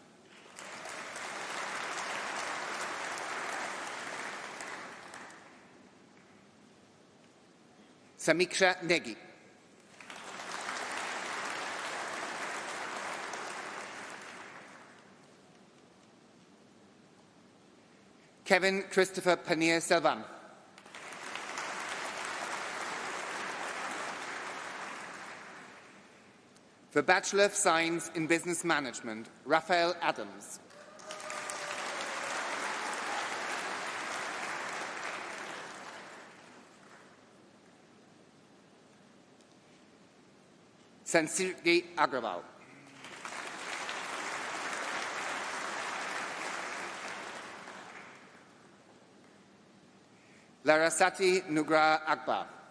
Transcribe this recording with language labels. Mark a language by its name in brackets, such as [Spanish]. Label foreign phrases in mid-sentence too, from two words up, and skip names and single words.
[English] Samiksha Negi. Kevin Christopher Panier Selvan. For Bachelor of Science in Business Management, Raphael Adams. Sansirgi Agrawal. Larasati Nugra Akbar.